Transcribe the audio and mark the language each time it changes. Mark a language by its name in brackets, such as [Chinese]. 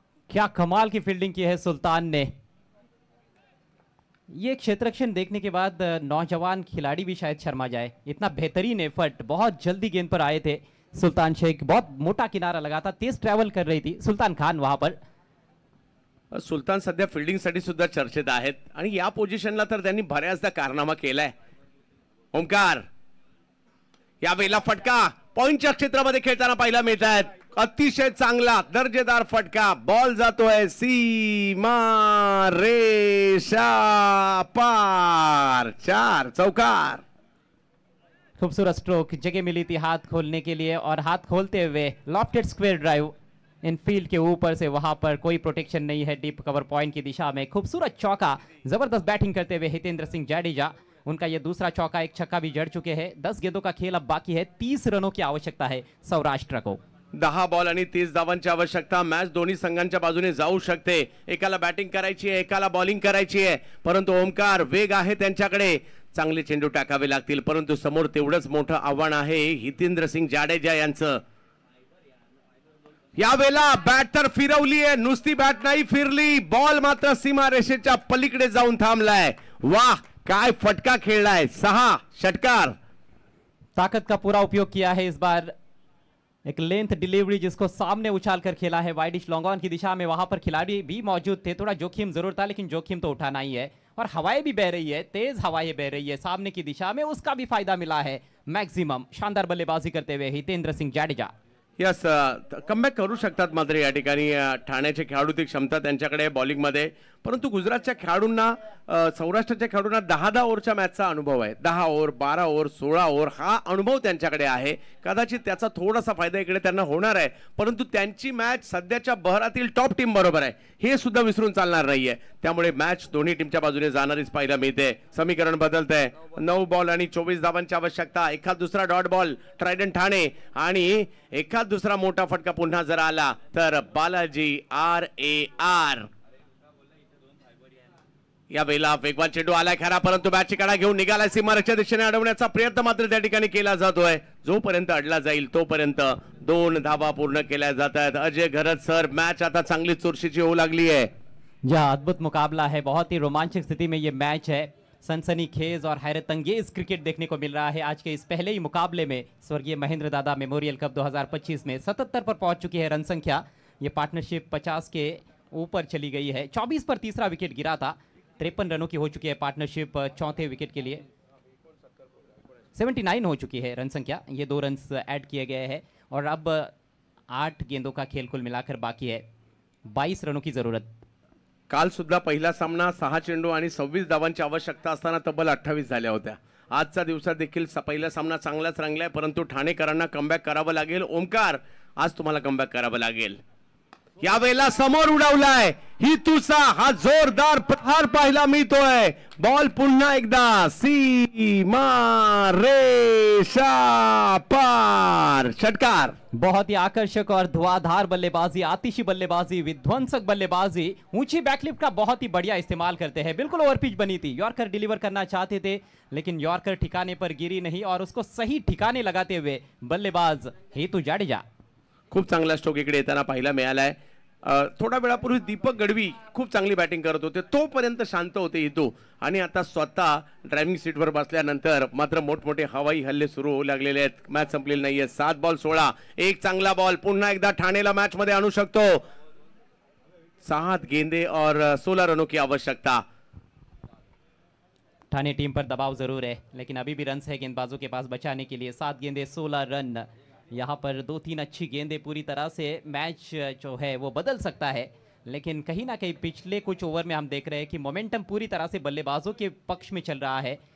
[Hindi] क्या कमाल की फील्डिंग की है सुल्तान ने। ये क्षेत्ररक्षण देखने के बाद नौजवान खिलाड़ी भी शायद शर्मा जाए, इतना बेहतरीन एफर्ट। बहुत जल्दी गेंद पर आए थे सुल्तान शेख, बहुत मोटा किनारा लगा था, तेज ट्रॅव्हल कर रही थी सुल्तान खान वहां पर। [Marathi] सुल्तान सध्या फिल्डिंग साठी सुद्धा चर्चेत आहेत आणि या पोझिशनला तर त्यांनी बऱ्याचदा कारनामा केलाय। ओमकार यावेळेला फटका पॉइंटच्या क्षेत्रामध्ये खेळताना पाहायला मिळत आहेत। अतिशय चांगला दर्जेदार फटका, बॉल जातोय सीमा रेषा पार, 4 चौकार। [Hindi] खूबसूरत स्ट्रोक, जगह मिली थी हाथ खोलने के लिए और हाथ खोलते हुए लॉफ्टेड स्क्वायर ड्राइव इन फील्ड के ऊपर से, वहां पर कोई प्रोटेक्शन नहीं है डीप कवर पॉइंट की दिशा में। खूबसूरत चौका, जबरदस्त बैटिंग करते हुए हितेंद्र सिंह जाडेजा, उनका ये दूसरा चौका, एक छक्का भी जड़ चुके हैं। 10 गेंदों का खेल अब बाकी है, 30 रनों की आवश्यकता है सौराष्ट्र को। [Marathi] 10 बॉल आणि 30 धावांची आवश्यकता। मॅच दोन्ही संघांच्या बाजूने जाऊ शकते, एकाला बॅटिंग करायची आहे, एकाला बॉलिंग करायची आहे, परंतु ओमकार वेग आहे त्यांच्याकडे, चांगले चेंडू टाकावे लागतील, परंतु समोर तेवढंच मोठं आव्हान आहे हितेंद्र सिंह जाडेजा यांचं। यावेळेला बॅट तर फिरवली आहे, नुसती बॅट नाही फिरली, बॉल मात्र सीमारेषेच्या पलीकडे जाऊन थांबलाय। वाह, काय फटका खेळलाय, 6 षटकार। [Hindi] ताकत का पूरा उपयोग किया है इस बार, एक लेंथ डिलीवरी जिसको सामने उछाल कर खेला है वाइडिश लॉन्ग ऑन की दिशा में। वहां पर खिलाड़ी भी मौजूद थे, थोड़ा जोखिम जरूर था, लेकिन जोखिम तो उठाना ही है। और हवाएं भी बह रही है, तेज हवाएं बह रही है सामने की दिशा में, उसका भी फायदा मिला है मैक्सिमम। शानदार बल्लेबाजी करते हुए हितेंद्र सिंह जाडेजा। [Marathi] यस, कमबॅक करू शकतात मात्र या ठिकाणी ठाण्याचे खेळाडू ती क्षमता त्यांच्याकडे बॉलिंग मध्ये, परंतु गुजरातच्या खेळाडूंना, सौराष्ट्राच्या खेळाडूंना 10 ओव्हरच्या मॅचचा अनुभव आहे। 10 ओव्हर, 12 ओव्हर, 16 ओव्हर हा अनुभव त्यांच्याकडे आहे। कदाचित त्याचा थोडासा फायदा इकडे त्यांना होणार आहे, परंतु त्यांची मॅच सध्याच्या बहरातील टॉप टीम बरोबर आहे हे सुद्धा विसरून चालणार नाहीये। त्यामुळे मॅच दोन्ही टीमच्या बाजूने जाणारीच पाहायला मिळते। समीकरण बदलतंय, 9 बॉल आणि 24 धावांची आवश्यकता। एखाद दुसरा डॉट बॉल ट्रायडंट ठाणे आणि एखाद दुसरा मोठा फटका पुन्हा जर आला तर बालाजी RAR। या वेळेला वेगवान चेंडू आलाय खरा, परंतु बॅटची कडा घेऊन निघालाय, सीमारेषेच्या दिशेने अडवण्याचा प्रयत्न मात्र त्या ठिकाणी केला जातोय। जोपर्यंत अडला जाईल तोपर्यंत 2 धावा पूर्ण केल्या जात आहेत। अजय घरत सर, मॅच आता चांगली चुरशीची होऊ लागली आहे। [Hindi] जहां अद्भुत मुकाबला है, बहुत ही रोमांचक स्थिति में ये मैच है। सनसनीखेज और हैरत अंगेज क्रिकेट देखने को मिल रहा है। आज के इस पहले ही मुकाबले में स्वर्गीय महेंद्र दादा मेमोरियल कप 2025 में 77 पर पहुंच चुकी है रन संख्या। ये पार्टनरशिप 50 के ऊपर चली गई है। 24 पर तीसरा विकेट गिरा था। 53 रनों की हो चुकी है पार्टनरशिप चौथे विकेट के लिए। 79 हो चुकी है रन संख्या। ये 2 रन ऐड किए गए हैं और अब 8 गेंदों का खेल कुल मिलाकर बाकी है। 22 रनों की जरूरत। [Marathi] काल सुद्धा पहिला सामना 6 चेंडू आणि 26 धावांची आवश्यकता असताना तब्बल 28 झाल्या होत्या। आजच्या दिवसात देखील पहिला सामना चांगलाच रंगलाय, परंतु ठाणेकरांना कमबॅक करावं लागेल। ओमकार, आज तुम्हाला कमबॅक करावं लागेल। यावेळेला समोर उडवलाय हितूचा हा जोरदार प्रहार पाहायला मिळतोय। बॉल पुन्हा एकदा सीमा रेषा पार, षटकार। [Hindi] बहुत ही आकर्षक और धुआंधार बल्लेबाजी, आतिशी बल्लेबाजी, विध्वंसक बल्लेबाजी। ऊंची बैकलिफ्ट का बहुत ही बढ़िया इस्तेमाल करते हैं। बिल्कुल ओवर पिच बनी थी। यॉर्कर डिलीवर करना चाहते थे लेकिन यॉर्कर ठिकाने पर गिरी नहीं और उसको सही ठिकाने लगाते हुए बल्लेबाज हेतू जाडेजा। [Marathi] खूप चांगला स्ट्रोक इकडे येताना पाहायला मिळालाय। थोडा वेळापूर्वी दीपक गडवी खूप चांगली बॅटिंग करत होते, तोपर्यंत शांत होते हितू आणि आता स्वतः ड्रायव्हिंग सीटवर बसल्यानंतर मात्र मोठमोठे हवाई हल्ले सुरू होऊ लागलेले आहेत। मॅच संपलेली नाहीये। 7 बॉल 16, एक चांगला बॉल पुन्हा एकदा ठाणेला मॅच मध्ये आणू शकतो। [Hindi] 7 गेंदे और 16 रनों की आवश्यकता। ठाणे टीम पर दबाव जरूर है लेकिन अभी भी रन्स है गेंदबाजों के पास बचाने के लिए। 7 गेंदे 16 रन। यहाँ पर 2-3 अच्छी गेंदें पूरी तरह से मैच जो है वो बदल सकता है, लेकिन कहीं ना कहीं पिछले कुछ ओवर में हम देख रहे हैं कि मोमेंटम पूरी तरह से बल्लेबाजों के पक्ष में चल रहा है।